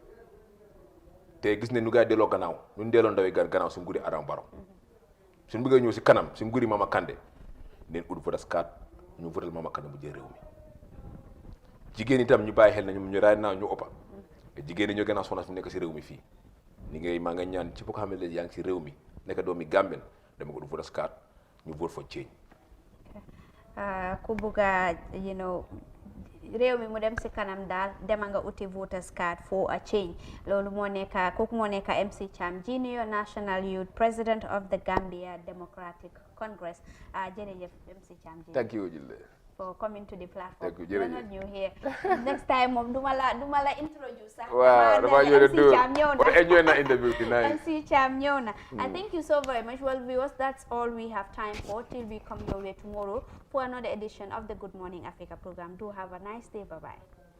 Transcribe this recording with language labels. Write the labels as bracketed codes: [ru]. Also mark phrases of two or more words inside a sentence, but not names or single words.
[wo] te gis ne nu gaa yi delloo gannaaw ñun delloo ndaw yi gannaaw si nguuri Adama Barrow suñu bëggee ñëw si kanam si nguuri Mama Kandeh nañ ut [en] voters card [wo] ñu votel Mama Kandeh mu jël réew mi jigéen itam ñu bàyyi xel na ñu raay naa ñu ëppa jigéen ñi ñoo gën a sonal fi nekk si réew mi fii ni ngay maa nga ñaan ci ko xam ne yaa ngi si réew mi nekk doomi Gambien dama ko du [en] voters card [wo] ñu [en] vote for change [wo] ku bugga réew mi mu dem si kanam daal dema nga uti [en] voters card for a change [wo] loolu moo nekk kooku moo nekk MC Cham [en] Junior National Youth President of the Gambia Democratic Congress [wo] jërëjëf MC Cham [en] thank you Jille for coming to the platform. Thank you, You're not new here. Next time, [wo] duma la introduce. [en] Wow, [wo] MC Cham ñëw na. Enjoy na [en] interview tonight. [wo] MC Cham ñëw na. [en] And thank you so very much. Well, viewers, that's all we have time for till we come your way tomorrow for another edition of the Good Morning Africa program. Do have a nice day. Bye-bye.